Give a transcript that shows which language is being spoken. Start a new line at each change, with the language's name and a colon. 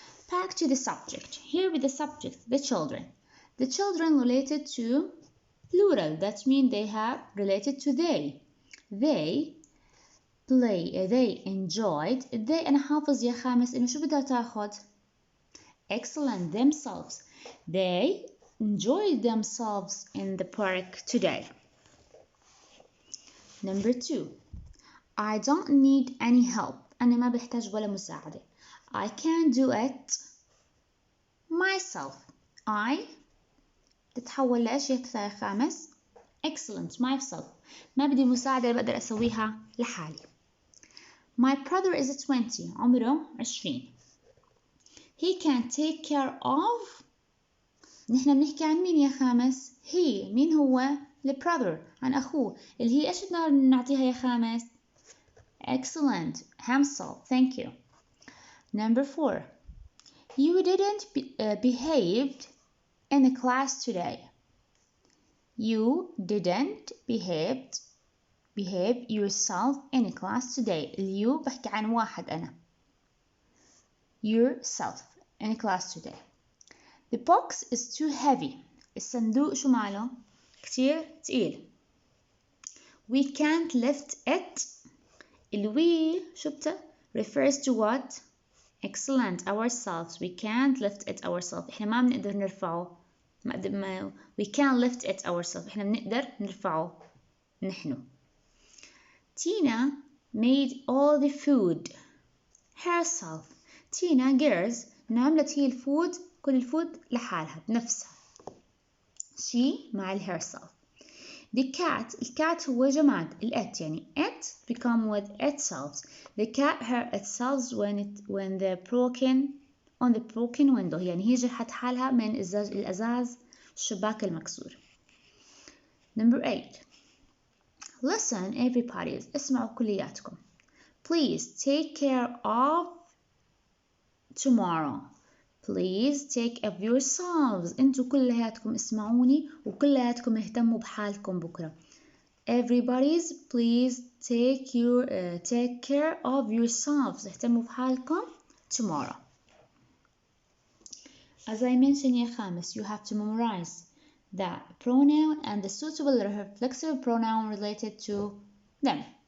English: Back to the subject. Here with the subject, the children. The children related to plural. That means they have related to they. They play. They enjoyed.
Arabic: they أنا حافظ يا خامس إنه شو بدها تاخد؟
English: Excellent. Themselves. They enjoyed themselves in the park today. Number 2. I don't need any help.
Arabic: أنا ما بحتاج ولا مساعدة.
English: I can do it myself.
Arabic: I تتحول لإيش يا خامس؟
English: Excellent. myself.
Arabic: ما بدي مساعدة بقدر أسويها لحالي.
English: My brother is 20.
Arabic: عمره 20.
English: He can take care of.
Arabic: نحن بنحكي عن مين يا خامس؟ he. مين هو؟ البرادر. عن أخوه. اللي هي إيش بدنا نعطيها يا خامس؟
English: Excellent. himself. Thank you. Number 4. You didn't behave in the class today. You didn't behave yourself in a class today.
Arabic: you بحكي عن واحد أنا.
English: Yourself in a class today. The box is too heavy.
Arabic: الصندوق شو ماله؟ كتير تقيل.
English: We can't lift it. we
Arabic: شو
English: refers to what? Excellent. Ourselves. We can't lift it ourselves.
Arabic: إحنا ما بنقدر نرفعه.
English: we can't lift it ourselves.
Arabic: إحنا بنقدر نرفعه نحن.
English: Tina made all the food herself.
Arabic: Tina girls عملت هي كل الفود لحالها بنفسها.
English: She
Arabic: مع
English: herself. The cat.
Arabic: الcat هو جماد.
English: it يعني it become with itself. The cat hurt itself when the broken on the broken window.
Arabic: يعني هي جرحت حالها من الأزاز الشباك المكسور.
English: Number 8. Listen everybody.
Arabic: اسمعوا كلياتكم.
English: Please take care of tomorrow. Please take care of yourselves.
Arabic: انتوا كلياتكم اسمعوني وكلياتكم اهتموا بحالكم بكرة.
English: Everybody's please take care of yourselves.
Arabic: اهتموا بحالكم
English: tomorrow. As I mentioned
Arabic: يا خامس,
English: you have to memorize the pronoun and the suitable reflexive pronoun related to them.